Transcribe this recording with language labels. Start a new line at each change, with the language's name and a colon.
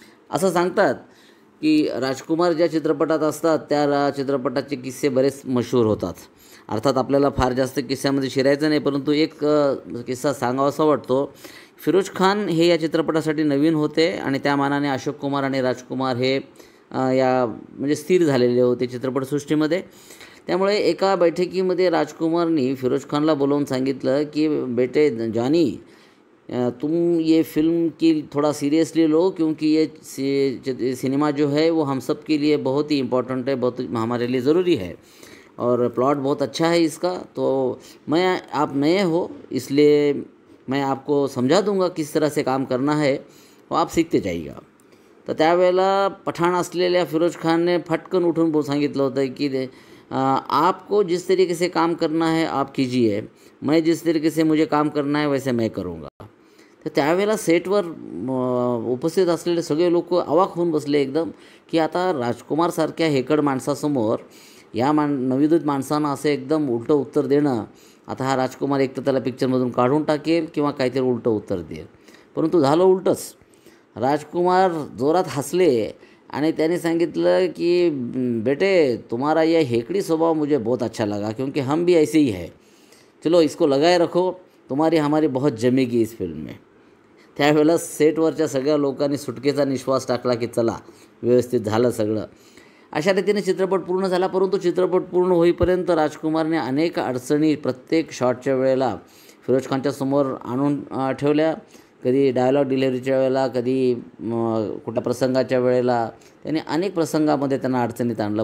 Marathi: असं सांगतात की राजकुमार ज्या चित्रपटात असतात त्या चित्रपटाचे किस्से बरेच मशहूर होतात. अर्थात आपल्याला फार जास्त किस्स्यामध्ये शिरायचं नाही, परंतु एक किस्सा सांगावासा वाटतो. फिरोज खान हे या चित्रपटासाठी नवीन होते आणि त्या मानाने अशोक कुमार आणि राजकुमार हे या म्हणजे स्थिर झालेले होते चित्रपटसृष्टीमध्ये. त्यामुळे एका बैठकीमध्ये राजकुमारनी फिरोज खानला बोलवून सांगितलं की
Hindi: बेटे जानी, तुम ये फिल्म की थोड़ा सीरियसली लो, क्योंकि ये सिनेमा जो है वो हम सब के लिए बहुत ही इम्पोर्टेंट है, बहुत हमारे लिए ज़रूरी है और प्लॉट बहुत अच्छा है इसका. तो मैं, आप नए हो इसलिए मैं आपको समझा दूंगा किस तरह से काम करना है, वो आप सीखते जाइएगा.
Marathi: तर त्यावेळेला पठाण असलेल्या फिरोज खानने फटकन उठून सांगितलं होतं की
Hindi: आपको जिस तरीके से काम करना है आप कीजिए, मैं जिस तरीके से मुझे काम करना है वैसे मैं करूँगा.
Marathi: तर त्यावेळेला सेटवर उपस्थित असलेले सगळे लोक अवाक होऊन बसले एकदम की आता राजकुमारसारख्या हेकड माणसासमोर या नवोदित माणसानं असं एकदम उलटं उत्तर देणं, आता हा राजकुमार एक तर त्याला पिक्चरमधून काढून टाकेल किंवा काहीतरी उलटं उत्तर देईल. परंतु झालं उलटंच. राजकुमार जोरात हसले आणि त्याने सांगितलं की
Hindi: बेटे, तुम्हारा यह हेकड़ी स्वभाव मुझे बहुत अच्छा लगा, क्योंकि हम भी ऐसे ही है, चलो इसको लगाए रखो, तुम्हारी हमारी बहुत जमेगी इस फिल्म में.
Marathi: त्यावेळेला सेटवरच्या सगळ्या लोकांनी सुटकेचा निश्वास टाकला की चला, व्यवस्थित झालं सगळं. अशा रीतीने चित्रपट पूर्ण झाला. परंतु चित्रपट पूर्ण होईपर्यंत राजकुमारने अनेक अडचणी प्रत्येक शॉटच्या वेळेला फिरोज खानच्या समोर आणून ठेवल्या. कधी डायलॉग डिलिव्हरीच्या वेळेला, कधी कुठल्या प्रसंगाच्या वेळेला, त्यांनी अनेक प्रसंगामध्ये त्यांना अडचणीत आणलं.